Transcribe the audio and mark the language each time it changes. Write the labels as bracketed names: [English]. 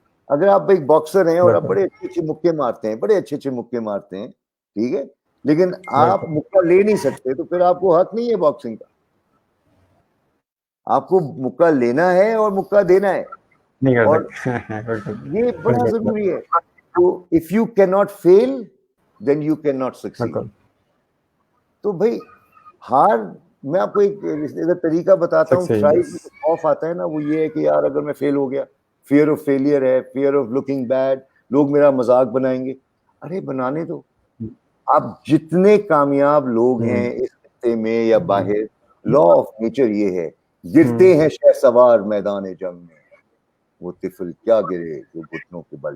[Urdu] اگر آپ ایک باکسر ہیں اور آپ بڑے اچھے اچھے مکے مارتے ہیں, بڑے اچھے اچھے مکے مارتے ہیں, ٹھیک ہے, لیکن آپ مکہ لے نہیں سکتے تو پھر آپ کو حق نہیں ہے باکسنگ کا. آپ کو مکہ لینا ہے اور مکہ دینا ہے, اور یہ بڑا ضروری ہے. [English] تو if you cannot fail then you cannot succeed. [Urdu] تو بھائی ہار, میں آپ کو ایک طریقہ بتاتا ہوں. خوف آتا ہے نا, وہ یہ ہے کہ یار اگر میں فیل ہو گیا, [English] fear of failure [Urdu] ہے, [English] fear of looking bad, [Urdu] لوگ میرا مذاق بنائیں گے. ارے بنانے دو, اب جتنے کامیاب لوگ ہیں اس خطے میں یا باہر, [English] law of nature [Urdu] یہ ہے, گرتے ہیں شہ سوار میدان جنگ میں, وہ طفل کیا گرے جو گھٹنوں کے بل